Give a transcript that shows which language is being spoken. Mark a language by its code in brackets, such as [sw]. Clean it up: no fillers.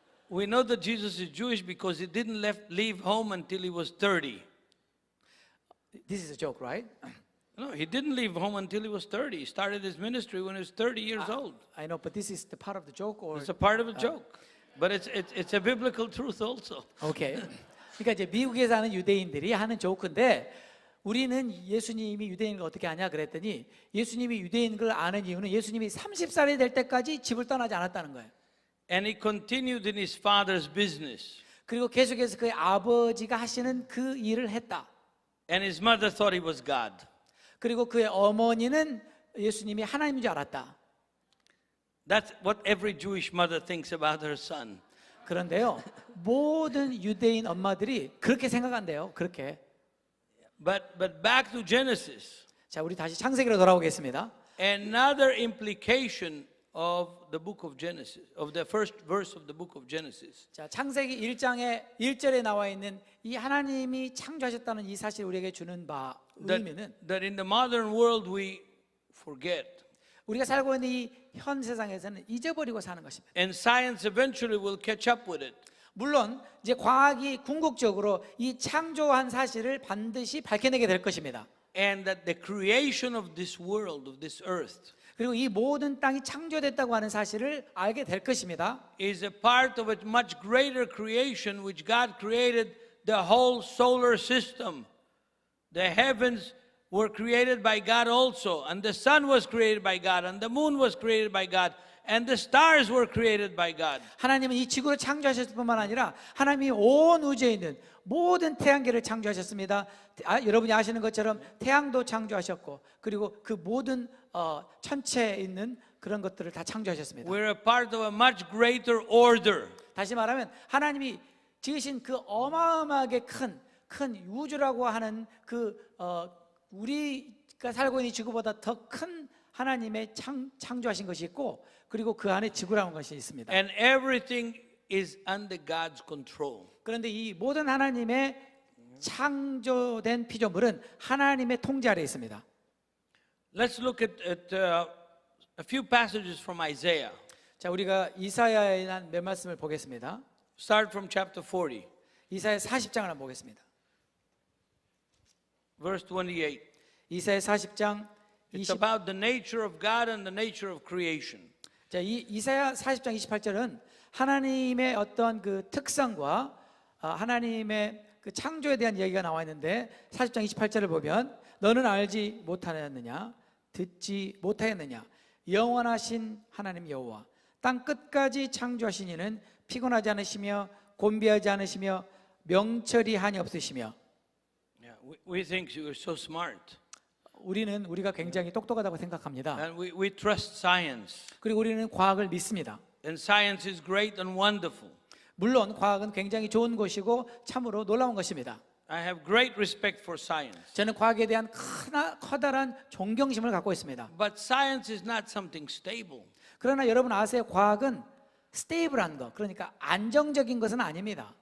[en] We know that Jesus is Jewish because he didn't leave home until he was 30. This is a joke, right? No, he didn't leave home until he was 30. He started his ministry when he was 30 years old. I know, but this is the part of the joke or It's a part of a joke. But it's a biblical truth also. 오케이. [ko] 그러니까 이제 미국에 사는 유대인들이 하는 조크인데 우리는 예수님이 유대인을 어떻게 아냐 그랬더니 예수님이 유대인인 걸 아는 이유는 예수님이 30살이 될 때까지 집을 떠나지 않았다는 거예요. [en] And he continued in his father's business. [ko] 그리고 계속해서 그의 아버지가 하시는 그 일을 했다. [en] And his mother thought he was God. [ko] 그리고 그의 어머니는 예수님이 하나님인 줄 알았다. [en] That's what every Jewish mother thinks about her son. [ko] 그런데요, 모든 유대인 엄마들이 그렇게 생각한대요. 그렇게. [en] But back to Genesis. [ko] 자, 우리 다시 창세기로 돌아오겠습니다. [en] Another implication of the book of Genesis, of the first verse of the book of Genesis. [ko] 자, 창세기 1장의 1절에 나와 있는 이 하나님이 창조하셨다는 이 사실 우리에게 주는 바 의미는 [en] That in the modern world we forget. [ko] 우리가 살고 있는 이 현 세상에서는 잊어버리고 사는 것입니다. [en] And science eventually will catch up with it. [ko] 물론 이제 과학이 궁극적으로 이 창조한 사실을 반드시 밝혀내게 될 것입니다. [en] And that the creation of this world, of this earth, [ko] 그리고 이 모든 땅이 창조됐다고 하는 사실을 알게 될 것입니다. [en] is a part of a much greater creation which God created the whole solar system. The heavens were created by God also, and the sun was created by God, and the moon was created by God, and the stars were created by God. [ko] 하나님은 이 지구를 창조하셨을 뿐만 아니라 하나님이 온 우주에 있는 모든 태양계를 창조하셨습니다. 여러분이 아시는 것처럼 태양도 창조하셨고 그리고 그 모든 천체에 있는 그런 것들을 다 창조하셨습니다. [en] We're a part of a much greater order. [ko] 다시 말하면 하나님이 지으신 그 어마어마하게 큰 우주라고 하는 우리가 살고 있는 지구보다 더 큰 하나님의 창조하신 것이 있고 그리고 그 안에 지구라는 것이 있습니다. [en] And everything is under God's control. [ko] 그런데 이 모든 하나님의 창조된 피조물은 하나님의 통제 아래에 있습니다. [en] Let's look at a few passages from Isaiah. [ko] 자, 우리가 이사야에 대한 몇 말씀을 보겠습니다. [en] Start from chapter 40, [ko] 이사야 40장을 한번 보겠습니다. [en] verse 28. [ko] 이사야 40장 [en] It's about the nature of God and the nature of creation. [ko] 자, 이사야 40장 28절은 하나님의 어떤 그 특성과 하나님의 그 창조에 대한 이야기가 나와 있는데 40장 28절을 보면 너는 알지 못하였느냐 듣지 못하였느냐 영원하신 하나님 여호와 땅 끝까지 창조하신 이는 피곤하지 않으시며 곤비하지 않으시며 명철이 한이 없으시며. [en] Yeah, we think you are so smart. [ko] 우리가 굉장히 똑똑하다고 생각합니다. [en] And we trust science. [ko] 그리고 우리는 과학을 믿습니다. [en] And science is great and wonderful. [ko] 물론 과학은 굉장히 좋은 것이고 참으로 놀라운 것입니다. [en] I have great respect for science. [ko] 저는 과학에 대한 커다란 존경심을 갖고 있습니다. But science is not something stable. 그러나 여러분 아세요? 과학은 스테이블한 것, 그러니까 안정적인 것은 아닙니다.